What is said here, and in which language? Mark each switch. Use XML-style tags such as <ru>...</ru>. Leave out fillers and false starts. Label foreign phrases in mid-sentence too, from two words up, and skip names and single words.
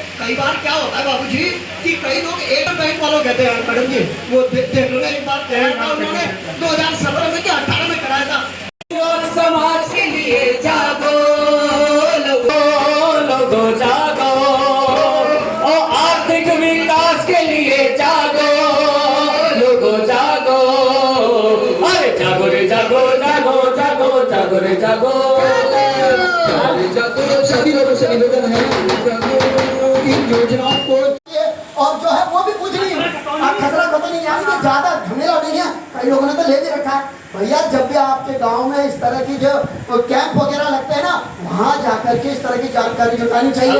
<hi>कई बार क्या होता है बाबूजी कि कई लोग एक बैंक वालों कहते हैं मैडम जी वो देख लो एक बार कराया था उन्होंने 2017 में क्या 18 में कराया था। समाज के लिए जागो लोगो जागो और आर्थिक विकास के लिए जागो लोगो जागो। अरे जागो रे जागो जागो जागो जागो रे जागो जागो। सभी लोगों से निवेदन है इन योजनाओं को और जो है वो भी कुछ नहीं है। खतरा खतरा नहीं, यानी कि ज्यादा झमेला नहीं है। कई लोगों ने तो ले भी रखा है। भैया जब भी आपके गांव में इस तरह की जो कैंप वगैरह लगते हैं ना, वहाँ जाकर के इस तरह की जानकारी जुटानी चाहिए।</hi>